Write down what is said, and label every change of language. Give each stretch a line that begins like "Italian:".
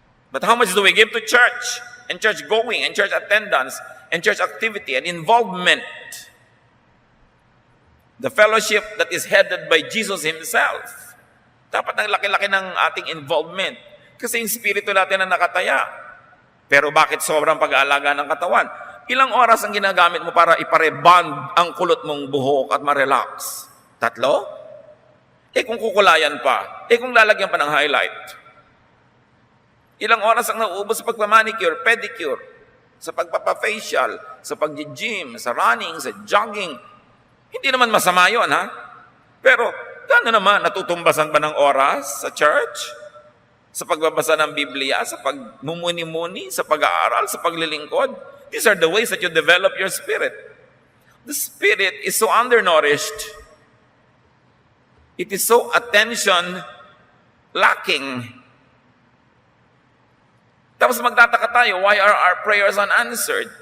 English: But how much do we give to church? And church going, and church attendance, and church activity, and involvement? The fellowship that is headed by Jesus Himself.
Filipino: Dapat ang laki-laki ng ating involvement. Kasi yung spirito natin na nakataya. Pero bakit sobrang pag-aalaga ng katawan? Ilang oras ang ginagamit mo para ipareband ang kulot mong buhok at ma-relax? 3? Kung kukulayan pa, kung lalagyan pa ng highlight. Ilang oras ang nauubos sa pagpamanicure, pedicure, sa pagpapafacial, sa pag-gym, sa running, sa jogging. Hindi naman masama yun, ha? Pero, gano'n naman, natutumbasan ba ng oras sa church? Sa pagbabasa ng Biblia, sa pagmumuni-muni, sa pag-aaral, sa paglilingkod.
English: These are the ways that you develop your spirit. The spirit is so undernourished. It is so attention lacking.
Filipino: Tapos magtataka tayo,
English: why are our prayers unanswered?